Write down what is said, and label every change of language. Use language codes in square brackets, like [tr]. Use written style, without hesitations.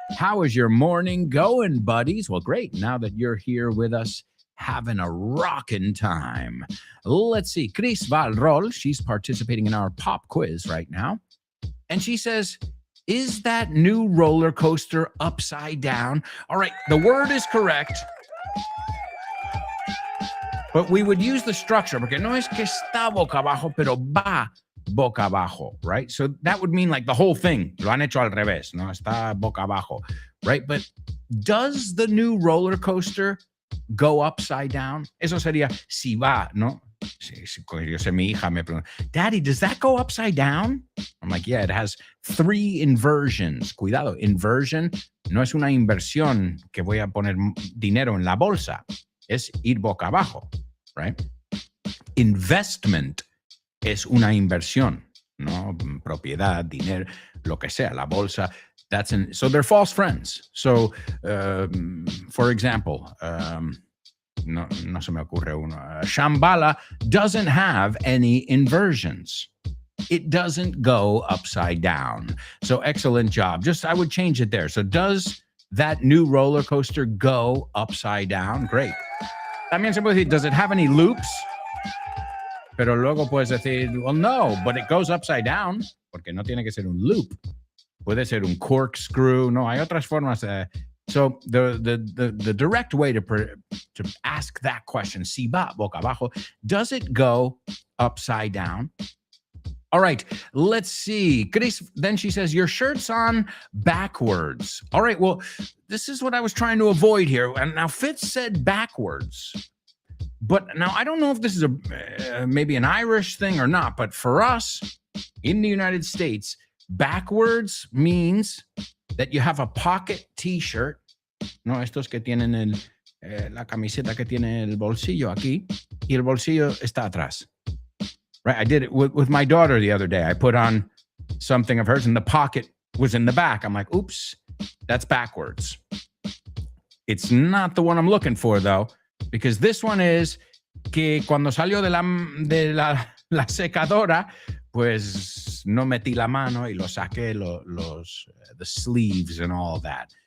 [en] How is your morning going, buddies? Well, great. Now that you're here with us, having a rockin' time. Let's see. Chris Valrol, she's participating in our pop quiz right now. And she says, is that new roller coaster upside down? All right, the word is correct. But we would use the structure, [es] porque no es que está boca abajo, pero va boca abajo, right? [en] So that would mean like the whole thing. [es] Lo han hecho al revés, no está boca abajo, right? [en] But does the new roller coaster go upside down? [es] Eso sería si va, ¿no? Yo sé, mi hija me pregunta, [en] Daddy, does that go upside down? I'm like, yeah, it has 3 inversions. [es] Cuidado, inversion no es una inversión que voy a poner dinero en la bolsa. Es ir boca abajo, right? Investment es una inversión, ¿no? Propiedad, dinero, lo que sea, la bolsa. [en] So they're false friends. So, for example, [es] no se me ocurre uno. [en] Shambhala doesn't have any inversions. It doesn't go upside down. So excellent job. I would change it there. So does that new roller coaster go upside down? Great. [es] También se puede decir, [en] does it have any loops? [es] Pero luego puedes decir, [en] well, no, but it goes upside down, [es] porque no tiene que ser un loop. Puede ser un corkscrew. No, hay otras formas. [en] So the direct way to ask that question, [es] si va boca abajo, [en] does it go upside down? All right, let's see. Chris, then she says, your shirt's on backwards. All right, well, this is what I was trying to avoid here. And now Fitz said backwards. But now I don't know if this is maybe an Irish thing or not, but for us in the United States, backwards means that you have a pocket t-shirt. [es] No, estos que tienen la camiseta que tiene el bolsillo aquí y el bolsillo está atrás. [en] Right, I did it with my daughter the other day. I put on something of hers and the pocket was in the back. I'm like, oops, that's backwards. It's not the one I'm looking for, though, because this one is [es] que cuando salió de la secadora, pues no metí la mano y lo saqué [en] the sleeves and all that.